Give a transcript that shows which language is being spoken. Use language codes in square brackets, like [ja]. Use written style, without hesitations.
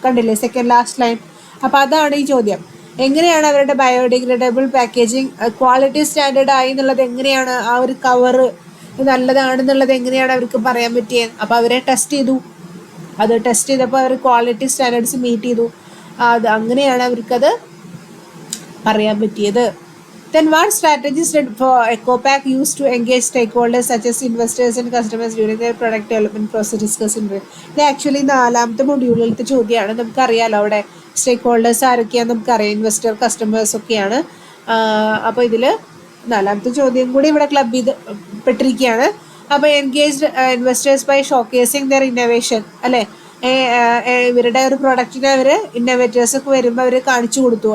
[ml] കണ്ടില്ലേ second last line. അപ്പോൾ അതാണ് ഈ ചോദ്യം, എങ്ങനെയാണ് അവരുടെ ബയോഡിഗ്രേഡബിൾ പാക്കേജിങ് ക്വാളിറ്റി സ്റ്റാൻഡേർഡ് ആയി എന്നുള്ളത് എങ്ങനെയാണ്, ആ ഒരു കവറ് നല്ലതാണെന്നുള്ളത് എങ്ങനെയാണ് അവർക്ക് പറയാൻ പറ്റിയത്. അപ്പോൾ അവരെ ടെസ്റ്റ് ചെയ്തു, അത് ടെസ്റ്റ് ചെയ്തപ്പോൾ അവർ ക്വാളിറ്റി സ്റ്റാൻഡേർഡ്സ് മീറ്റ് ചെയ്തു, അത് അങ്ങനെയാണ് അവർക്കത് പറയാൻ പറ്റിയത്. [en] Then what strategies did Ecopack use to engage stakeholders such as investors and customers during their product development process discussed in [ml] ഇത് ആക്ച്വലി 4ാമത്തെ മൊഡ്യൂളിലത്തെ ചോദ്യമാണ്. നമുക്കറിയാലോ അവിടെ സ്റ്റേക്ക് ഹോൾഡേഴ്സ് ആരൊക്കെയാണ് നമുക്കറിയാം, ഇൻവെസ്റ്റർ, കസ്റ്റമേഴ്സ് ഒക്കെയാണ്. അപ്പോൾ ഇതിൽ 4ാമത്തെ ചോദ്യം കൂടി ഇവിടെ ക്ലബ് ചെയ്ത് പെട്ടിരിക്കുകയാണ്. അപ്പോൾ [en] engaged investors by showcasing their innovation [ml] അല്ലേ, ഇവരുടെ ഒരു പ്രൊഡക്റ്റിനെ അവർ ഇന്നോവേറ്റേഴ്സൊക്കെ വരുമ്പോൾ അവർ കാണിച്ചു കൊടുത്തു.